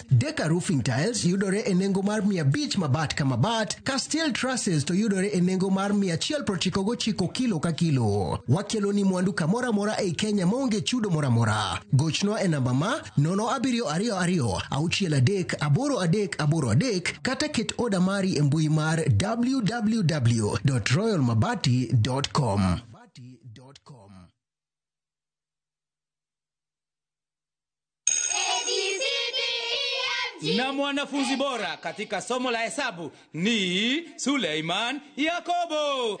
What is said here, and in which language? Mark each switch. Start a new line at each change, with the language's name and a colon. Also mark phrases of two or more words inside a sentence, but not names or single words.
Luo (Kenya and Tanzania): Deca Roofing Tiles yudore e nengo mar 500 mabat ka mabat, ka
English: steel trusses
Luo (Kenya and Tanzania): to yudore e nengo mar 199 kilo ka kilo. Wakelo ni mwandu kamora mora e Kenya maonge chudo mora mora. Gochno e namba ma 07222 838 kata ket oda mari e mbui mar www.royalmabati.com.
Swahili: Na mwanafunzi bora katika somo la hesabu ni Suleiman Yakobo.